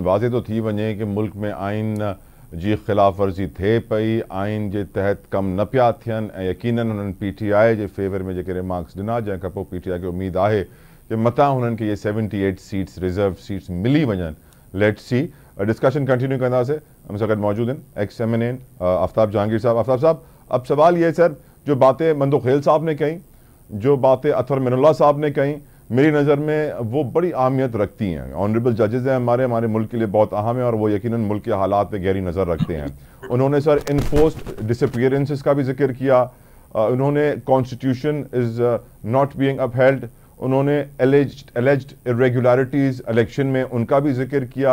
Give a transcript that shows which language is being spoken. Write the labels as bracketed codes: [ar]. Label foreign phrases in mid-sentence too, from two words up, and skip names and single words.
[sd] वाज़े तो थी वञे कि मुल्क में आइन जी ख़िलाफ़ वर्ज़ी थिए पई, आइन जे तहत कम न पिया थियनि, ऐं यकीनन हुननि पीटीआई जे फेवर में जेके रिमार्क्स ॾिना, जंहिंखां पोइ पीटीआई खे उम्मीद आहे कि मतां हुननि खे ये 78 [en] seats reserve seats [sd] मिली वञनि। [en] let's see, discussion continue कंदासीं। [sd] हम सां गॾु मौजूद आहिनि [en] ex MNN [sd] आफ्ताब जहांगीर साहब। [ur] آفتاب صاحب، اب سوال یہ سر، جو باتیں مندوخیل صاحب نے کہی، جو باتیں اطہر من اللہ صاحب نے کہی، میری نظر میں وہ بڑی اہمیت رکھتی ہیں. [en] honorable judges [ur] ہیں ہمارے ملک کے لیے بہت اہم ہے اور وہ یقیناً ملک کے حالات پہ گہری نظر رکھتے ہیں. انہوں نے سر [en] enforced disappearances [ur] کا بھی ذکر کیا، انہوں نے [en] constitution is not being upheld, [ur] उन्होंने [en] alleged irregularities [ur] الیکشن میں ان کا بھی ذکر کیا.